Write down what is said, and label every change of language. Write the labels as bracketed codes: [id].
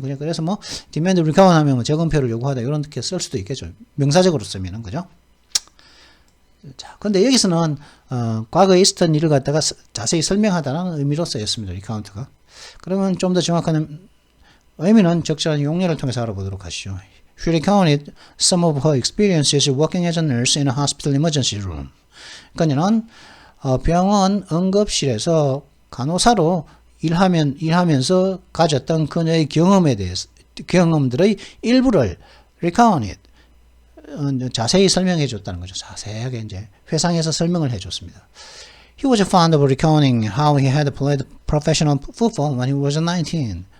[ko] 그냥 그래서 뭐, demand recover 하면 뭐 재검표를 요구하다, 이렇게 쓸 수도 있겠죠. 명사적으로 쓰면은, 그죠? 자, 근데 여기서는, 과거에 있었던 일을 갖다가 자세히 설명하다는 의미로 쓰였습니다. 리카운트가. 그러면 좀 더 정확한 의미는 적절한 용례를 통해서 알아보도록 하시죠. [en] She recounted some of her experiences working as a nurse in a hospital emergency room. [ko] 그러니까는 병원 응급실에서 간호사로 일하면서 가졌던 그녀의 경험에 대해서 경험들의 일부를 recounted 자세히 설명해 줬다는 거죠. 자세하게 이제 회상해서 설명을 해 줬습니다. [en] He was fond of recounting how he had played professional football when he was 19.